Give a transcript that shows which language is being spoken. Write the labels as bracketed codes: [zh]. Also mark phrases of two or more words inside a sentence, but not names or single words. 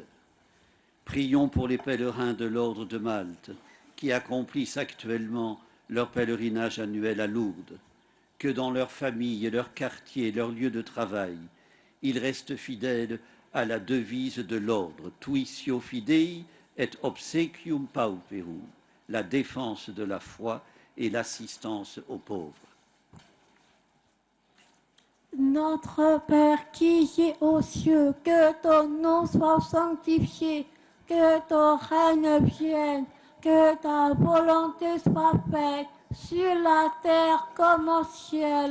[fr] Prions pour les pèlerins de l'ordre de Malte qui accomplissent actuellement leur pèlerinage annuel à Lourdes. Que dans leur famille, leur quartier, leur lieu de travail, ils restent fidèles à la devise de l'ordre, [la] Tuitio Fidei et obsequium pauperum, [fr] la défense de la foi et l'assistance aux pauvres. Notre Père qui es aux cieux, que ton nom soit sanctifié, que ton règne vienne, que ta volonté soit faite sur la terre comme au ciel.